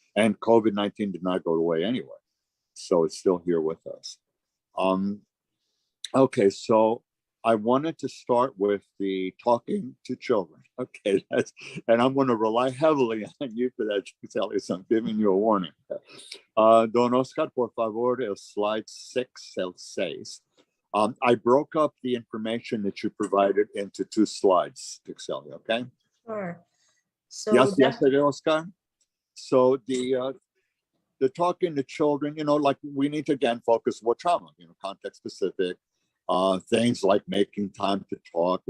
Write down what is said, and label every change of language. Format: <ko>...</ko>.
<en>And COVID-19 did not go away anyway. So it's still here with us. Okay, so I wanted to start with the talking to children. Okay, and I'm going to rely heavily on you for that, Sally, so I'm giving you a warning.</en> <es>Don Oscar, por favor, el slide 6, el 6.</es> <en>I broke up the information that you provided into 2 slides, Tixelia, okay? Sure. So yes, Oscar. So the talking to children, you know, like we need to again focus what trauma, you know, context specific, things like making time to talk.</en>